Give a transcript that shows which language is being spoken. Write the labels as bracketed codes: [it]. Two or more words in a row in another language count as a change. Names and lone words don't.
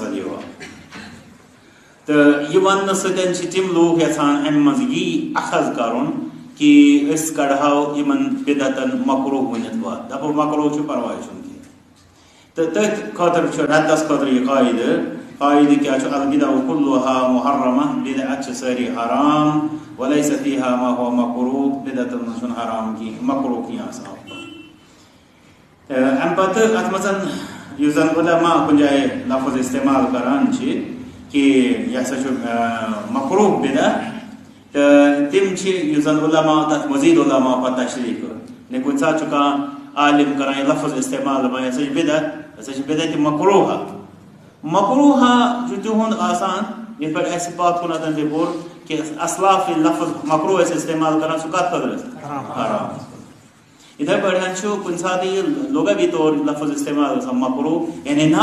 [ks] یِوان تہٕ یہِ وننہٕ سۭتۍ چھِ تِم لوٗکھ یژھان امہِ منٛز یی اخذ کرُن کہ أسۍ کڑہاو یِمن بدعتن مکروہ ؤنِتھ وتھ دپو مکروہ چھُ پرواے چھُنہٕ کینٛہہ تہٕ تٔتھۍ خٲطرٕ چھُ ردس خٲطرٕ یہِ قاعدٕ کیاہ چھُ [ar] البدع كلها محرمہ [ks] بدعت چھِ سٲری حرام [ar] وليس فيها ما هو مکروہ [ks] بدعتن منٛز چھُنہٕ حرام کینٛہہ مکروہ کینٛہہ آسان امہِ پتہٕ اتھ منٛز یُس زن علما کُنہِ جایہِ لفظ استعمال کران چھِ کہ یہ ہسا چھُ مکروہ بدعت تہٕ تِم چھِ یُس زن علما تتھ مزید علما پتہٕ تشریح کٔر نے کُنہِ ساتہٕ چھُ کانٛہہ عالم کران یہِ لفظ استعمال دپان یہِ ہسا چھِ بدعت یہِ ہسا چھِ بدعتِ مکروہہ مکروہہ چھُ تِہُنٛد آسان یِتھ پٲٹھۍ اَسہِ پتھ کُنتھ تہِ پوٚر کہ اسلاف ییٚلہِ لفظ مکروہ ٲسۍ استعمال کران سُہ کتھ خٲطرٕ ٲسۍ حرام یِتھے پٲٹھۍ چھُ کُنہِ ساتہٕ یہِ لغوی طور لفظ استعمال گژھان مکروہ یعنی